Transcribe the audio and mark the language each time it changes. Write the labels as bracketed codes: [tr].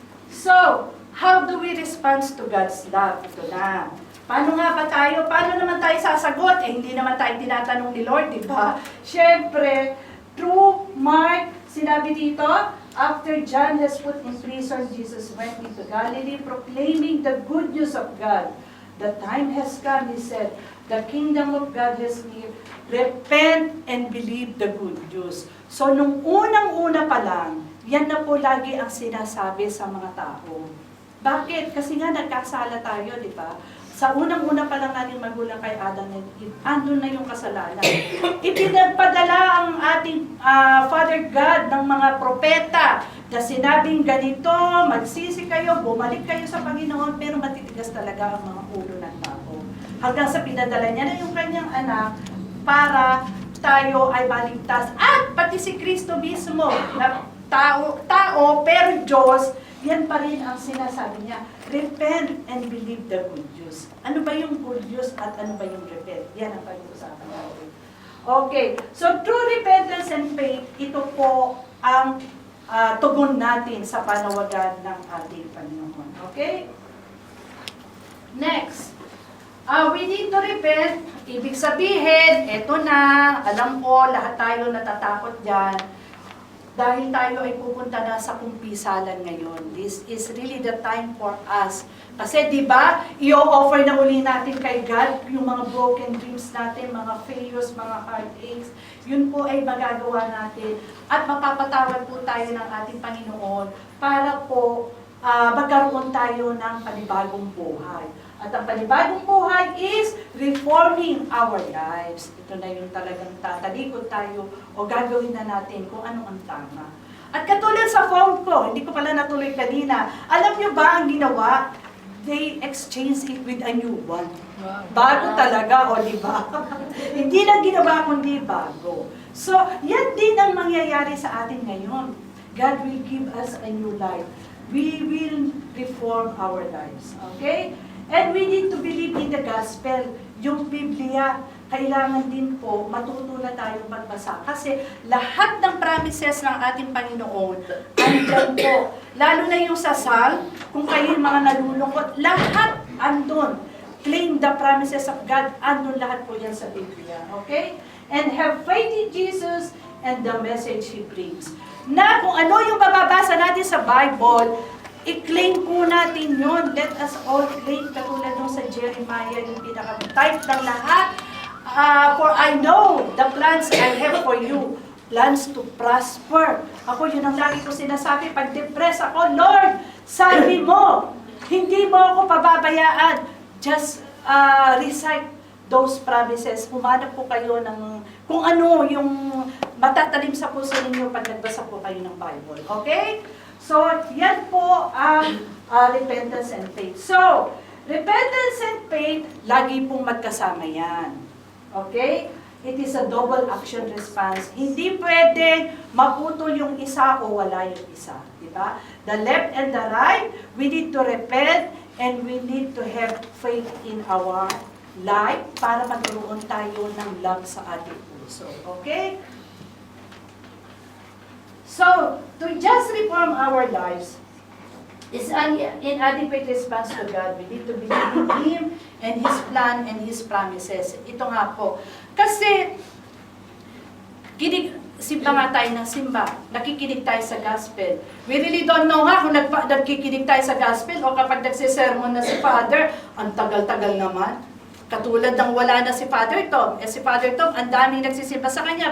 [en] So, how do we respond to God's love? [tl] Ito na. Paano nga ba tayo? Paano naman tayo sasagot? Hindi naman tayo tinatanong ni Lord, di ba? [en] Siyempre, through Mark, [tl] sinabi dito, [en] after John has put in prison, Jesus went into Galilee proclaiming the good news of God. The time has come, he said, the kingdom of God has near. Repent and believe the good news. [tl] So, nung unang-una pa lang, yan na po lagi ang sinasabi sa mga tao. Bakit? Kasi nga nagkasala tayo, di ba? Sa unang-una pa lang natin magulang kay Adam and Eve, andun na yung kasalanan. Ipinagpadala ang ating Father God ng mga propeta na sinabing ganito, magsisi kayo, bumalik kayo sa Panginoon, pero matitigas talaga ang mga ulo ng tao. Hanggang sa pinadala niya na yung kanyang anak para tayo ay maligtas. At pati si Kristo mismo, na tao pero Diyos, yan pa rin ang sinasabi niya. [en] Repent and believe the good news. [tl] Ano ba yung good news at ano ba yung repent? Yan ang pag-uusapan natin. [en] Okay, so true repentance and faith, [tl] ito po ang tugon natin sa panawagan ng ating Panginoon. [en] Okay? Next. We need to repent. [tl] Ibig sabihin, eto na, alam ko, lahat tayo natatakot dyan. Dahil tayo ay pupunta na sa kumpisalan ngayon. [en] This is really the time for us. [tl] Kasi di ba, i-offer na uli natin kay God yung mga [en] broken dreams [tl] natin, mga failures, mga heartaches. Yun po ay magagawa natin. At mapapatawad po tayo ng ating Panginoon para po magkaroon tayo ng panibagong buhay. At ang panibagong buhay [en] is reforming our lives. [tl] Ito na yung talagang tatalikod tayo o gagawin na natin kung ano ang tama. At katulad sa phone ko, hindi ko pala natuloy kanina, alam nyo ba ang ginawa? [en] They exchange it with a new one. [tl] Bago talaga, o di ba? Hindi lang ginawa kundi bago. So, yan din ang mangyayari sa atin ngayon. [en] God will give us a new life. We will reform our lives. Okay? And we need to believe in the gospel. [tl] Yung Biblia, kailangan din po matuto na tayo magbasa. Kasi lahat ng promises ng ating Panginoon, andyan po. Lalo na yung sa Psalm, kung kayo yung mga nalulungkot, lahat andun. [en] Claim the promises of God, [tl] andun lahat po yan sa Biblia. Okay? [en] And have faith in Jesus and the message He brings. [tl] Na kung ano yung mababasa natin sa Bible, i-claim po natin yun. [en] Let us all claim, [tl] katulad nung sa Jeremiah, yung pinaka-type ng lahat. [en] For I know the plans I have for you, plans to prosper. [tl] Ako, yun ang lagi ko sinasabi, pag depressed ako, Lord, sabi mo, hindi mo ako pababayaan. [en] Just recite those promises. [tl] Humanap po kayo ng kung ano yung matatalim sa puso ninyo pag nagbasa po kayo ng Bible. Okay? So, yan po ang [en] repentance and faith. [tl] So, [en] repentance and faith, [tl] lagi pong magkasama yan. Okay? [en] It is a double action response. [tl] Hindi pwede maputol yung isa o wala yung isa. Diba? [en] The left and the right, we need to repent and we need to have faith in our life [tl] para magkaroon tayo ng [en] love [tl] sa ating puso. [en] Okay? So, to just reform our lives is an inadequate response to God. We need to believe in Him and His plan and His promises. [tl] Ito nga po. Kasi, simba nga tayo ng simba. Nakikinig tayo sa gospel. [en] We really don't know [tl] nga kung nagkikinig tayo sa gospel o kapag nagsisermon na si Father, ang tagal-tagal naman. Katulad ng wala na si Father Tom. Si Father Tom, ang daming nagsisimba sa kanya.